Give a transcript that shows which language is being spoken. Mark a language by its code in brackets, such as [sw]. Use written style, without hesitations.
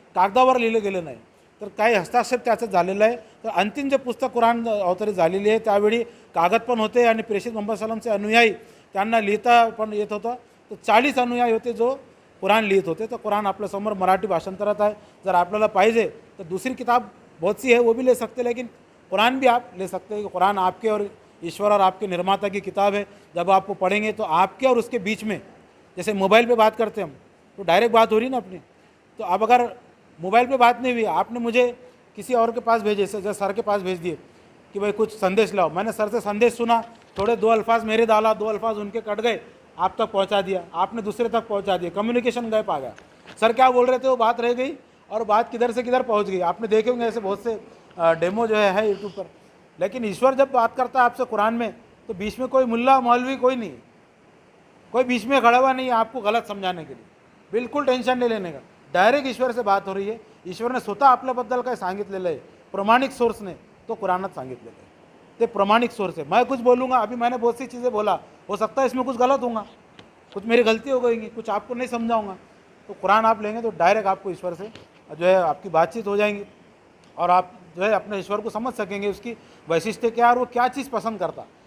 [mr] कागदावर लिहिलं गेलं नाही, तर काही हस्ताक्षर त्याचं झालेलं आहे. तर अंतिम जे पुस्तक कुराण अवतरित झालेली आहे त्यावेळी कागद पण होते आणि प्रेषित मोहम्मद सलामचे अनुयायी त्यांना लिहिता पण येत होतं. तर 40 अनुयायी होते जो कुराण लिहित होते. तर कुराण आपल्यासमोर मराठी भाषांतरात आहे. जर आपल्याला पाहिजे तर [hi] दूसरी किताब बहुत सी है वो भी ले सकते, लेकिन कुरान भी आप ले सकते हैं. कुरान आपके और ईश्वर और आपके निर्माता की किताब है. जब आपको पढ़ेंगे तो आपके और उसके बीच में, जैसे मोबाइल पे बात करते हैं हम, तो डायरेक्ट बात हो रही ना अपनी. तो अब अगर मोबाइल पे बात नहीं हुई, आपने मुझे किसी और के पास भेजे, जैसे सर के पास भेज दिए कि भाई कुछ संदेश लाओ, मैंने सर से संदेश सुना, थोड़े 2 अल्फाज मेरे डाला, 2 अल्फाज उनके कट गए, आप तक पहुंचा दिया, आपने दूसरे तक पहुंचा दिया, कम्युनिकेशन गैप आ गया. सर क्या बोल रहे थे वो बात रह गई और बात किधर से किधर पहुंच गई. आपने देखे होंगे ऐसे बहुत से डेमो जो है यूट्यूब पर. लेकिन ईश्वर जब बात करता है आपसे कुरान में, तो बीच में कोई मुल्ला मौलवी कोई नहीं, कोई बीच में खड़ा हुआ नहीं है आपको गलत समझाने के लिए. बिलकुल टेन्शन नहीं लेने का, डायरेक्ट ईश्वर से बात हो रही है. [mr] ईश्वरने स्वतः आपल्याबद्दल काय सांगितलेलं आहे प्रमाणिक सोर्सने, तो कुरानात सांगितलेलं आहे. ते प्रमाणिक सोर्स [hi] है. मैं कुछ बोलूँगा, अभी मैंने बहुत सी चीज़ें बोला, हो सकता है इसमें कुछ गलत होगा, कुछ मेरी गलती हो गई, कुछ आपको नहीं समझाऊंगा. तो कुरान आप लेंगे तो डायरेक्ट आपको ईश्वर से जो है आपकी बातचीत हो जाएंगी और आप जो है अपने ईश्वर को समझ सकेंगे, उसकी वैशिष्ट्य क्या है और वो क्या चीज़ पसंद करता.